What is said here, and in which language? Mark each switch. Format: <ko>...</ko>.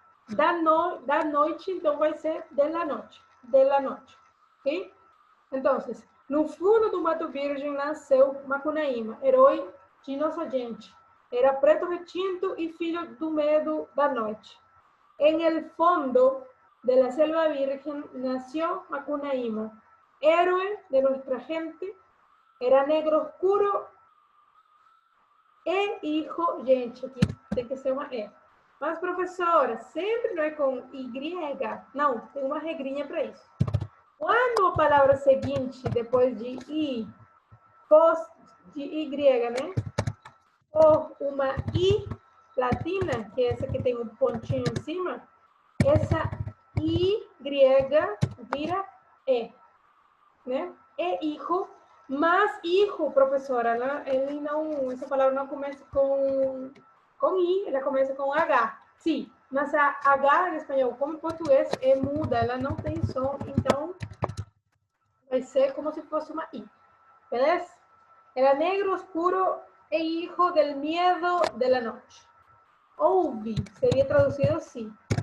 <pt>Da noite, então vai ser</pt> <es>de la noche. De la noche.</es> <pt>Ok? Então, no fundo do Mato Virgem nasceu Macunaíma, herói de nossa gente. Era preto retinto e filho do medo da noite.</pt> <es>En el fondo de la selva virgen nació Macunaíma, héroe de nuestra gente. Era negro oscuro e hijo,</es> <pt>gente, aqui tem que ser uma E. Mas, professora, sempre não é com Y? Não, tem uma regrinha para isso. Quando a palavra seguinte, depois de I, pós de Y, né? Ou uma I latina, que é essa que tem um pontinho em cima, essa Y vira E, né? E hijo, mas hijo, professora, né? Ele não, essa palavra não começa com I, ela começa com H. Sim, mas a H em espanhol, como em português, é muda, ela não tem som, então vai ser como se fosse uma I. Beleza?</pt> <es>Era negro oscuro e hijo del miedo de la noche.</es> <pt>Houve, seria traduzido assim.</pt>